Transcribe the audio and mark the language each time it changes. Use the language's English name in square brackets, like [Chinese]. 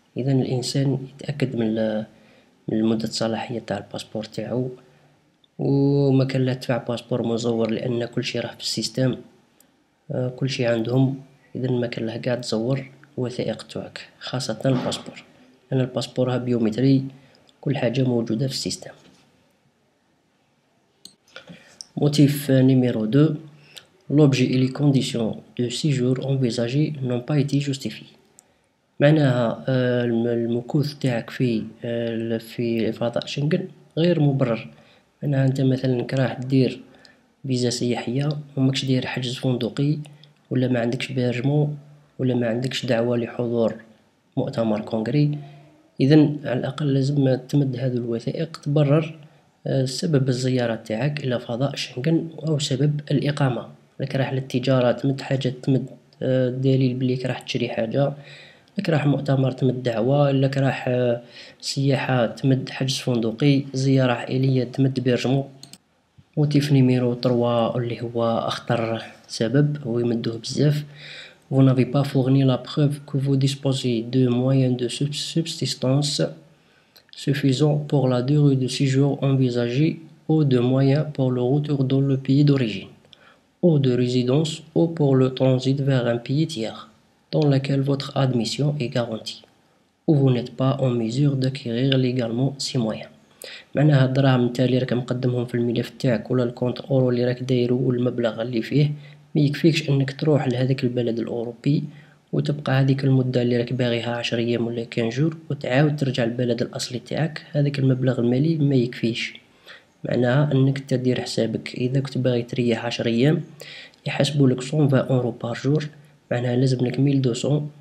[Arabic] إذا الإنسان يتأكد من مدة الصلاحية تاع الباسبور تاعو، وما كان لا تدفع باسبور مزور لأن كلشي راه في السيستم، كلشي عندهم. إذا ما كان له قاع تزور الوثائق تاعك، خاصة الباسبور، لأن الباسبور راه بيومتري، كل حاجة موجودة في السيستم. موتيف نيميرو 2: [French] l'objet et les conditions de séjour envisagées n'ont pas été justifiées. [Arabic] معناها المكوث تاعك في فضاء شنغن غير مبرر. معناها انت مثلا راح دير فيزا سياحية وماكش داير حجز فندقي، ولا ما عندكش بيرجمون، ولا ما عندكش دعوة لحضور مؤتمر كونغري. اذا على الاقل لازم تمد هذو الوثائق تبرر سبب الزيارة تاعك الى فضاء شنغن او سبب الاقامة. لك راح للتجارة تمد حاجة، تمد دليل بليك راح تشري حاجة. لك راح مؤتمر تمد دعوة، لك راح سياحة تمد حجز فندقي، زيارة عائلية تمد بيرجمون. موتيف نيميرو 3 اللي هو أخطر سبب ويمدوه بزاف: [French] vous n'avez pas fourni la preuve que vous disposez de moyens de subsistance suffisants pour la durée de séjour envisagée ou de moyens pour le retour dans le pays d'origine ou de résidence ou pour le transit vers un pays tiers dans lequel votre admission est garantie ou vous n'êtes pas en mesure d'acquérir légalement ces moyens. [Arabic] معناها الدراهم نتا اللي راك مقدمهم في الملف تاعك ولا الكونت اورو اللي راك دايرو والمبلغ اللي فيه ما يكفيكش انك تروح لهذاك البلد الاوروبي وتبقى هذيك المدة اللي راك باغيها 10 ايام ولا 15 جور وتعاود ترجع البلد الاصلي تاعك. هذاك المبلغ المالي ما يكفيش. معناها انك تدير حسابك اذا كنت باغي تريح 10 ايام يحسبوا لك 120 اورو بار جور، معناها لازم لك 1200.